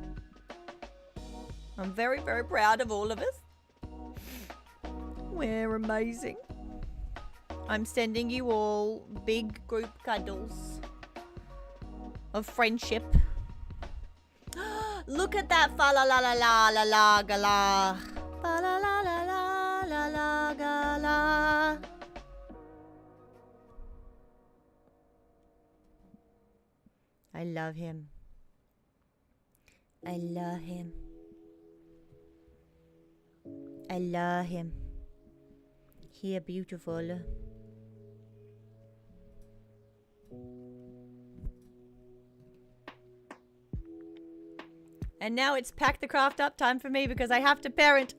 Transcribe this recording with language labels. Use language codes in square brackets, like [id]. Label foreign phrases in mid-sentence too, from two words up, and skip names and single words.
[en] I'm very, very proud of all of us. We're amazing. I'm sending you all big group cuddles of friendship. Look at that fa la la la la la la ga la. Fa la la la la la la ga la. I love him. I love him. I love him. He is beautiful. And now it's pack the craft up time for me, because I have to parent.